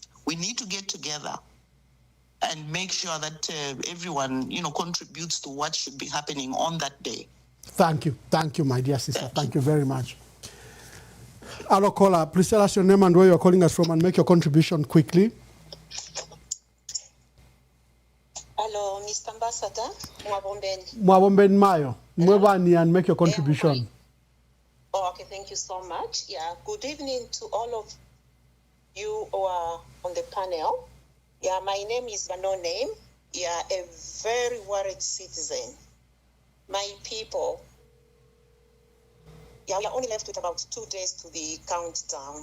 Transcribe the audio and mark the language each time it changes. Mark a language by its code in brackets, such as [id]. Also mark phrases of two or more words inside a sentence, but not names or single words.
[en] We need to get together and make sure that everyone, contributes to what should be happening on that day. Thank you, my dear sister. Thank you very much. Hello, caller. Please tell us your name and where you're calling us from, and make your contribution quickly. Hello, Mr. Ambassador. [bem] Mwabomben Mayo. Mwebani, [en] and make your contribution. Okay, thank you so much. Yeah, good evening to all of you who are on the panel. Yeah, my name is No Name. Yeah, a very worried citizen. My people, we are only left with about 2 days to the countdown.